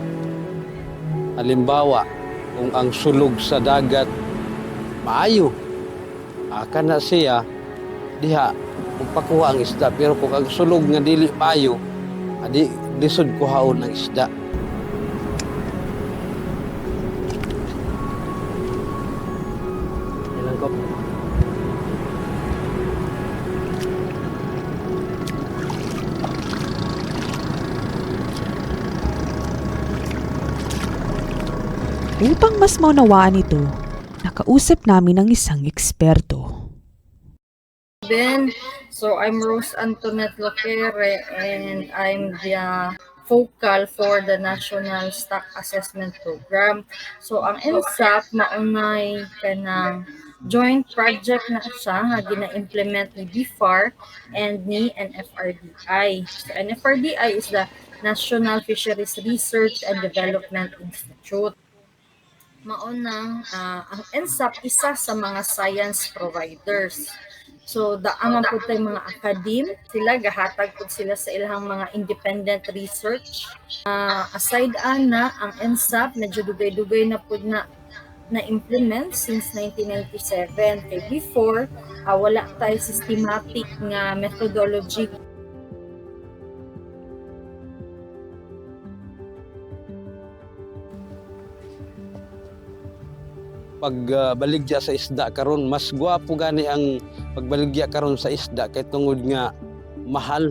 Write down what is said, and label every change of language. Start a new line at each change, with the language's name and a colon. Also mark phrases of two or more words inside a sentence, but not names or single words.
Cebuano: Halimbawa, kung ang sulog sa dagat maayo, kana siya diha magpakuha ang isda, pero kung ang sulog nga dili maayo, adi lisod kuhaon ang isda. Ilang ko.
Filipino: Upang mas maunawaan ito, nakausap namin ang isang eksperto.
English: Ben, so I'm Rose Antoinette Lacere and I'm the focal for the National Stock Assessment Program.
Cebuano: So ang NSAP maunay kanang
English: joint project
Cebuano: na siya nga gina-implement ni BFAR and ni NFRDI.
English: So NFRDI is the National Fisheries Research and Development Institute.
Cebuano: Mauna, ang NSAP isa sa mga
English: science providers.
Cebuano: So daaman po tayo mga academe, sila gahatag po sila sa ilang mga
English: independent research.
Cebuano: Aside ana, ang NSAP medyo dugay-dugay na po na implement since 1997. Kay before, wala tayo systematic nga methodology. Pagbaligya sa isda karon, mas gwapo gani ang pagbaligya karon sa isda kay tungod nga mahal.